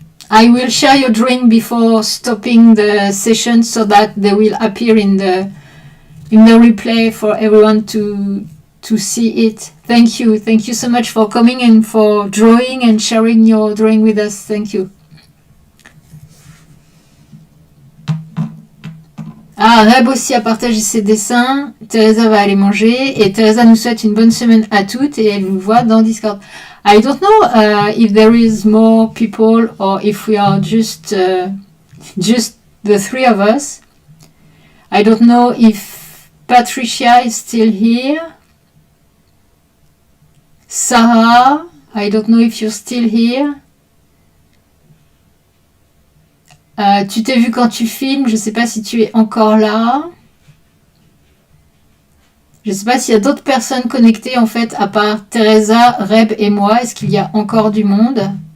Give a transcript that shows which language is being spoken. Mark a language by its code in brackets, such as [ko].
[en] I will share your drawing before stopping the session so that they will appear in the replay for everyone to see it. Thank you so much for coming and for drawing and sharing your drawing with us. Thank you. [fr] Ah, Reb aussi a partagé ses dessins. Teresa va aller manger. Et Teresa nous souhaite une bonne semaine à toutes. Et elle nous voit dans Discord. [en] I don't know if there is more people or if we are just the three of us. I don't know if Patricia is still here. Sarah, I don't know if you're still here. [fr] Tu t'es vu quand tu filmes, je ne sais pas si tu es encore là. Je ne sais pas s'il y a d'autres personnes connectées en fait, à part Teresa, Reb et moi. Est-ce qu'il y a encore du monde?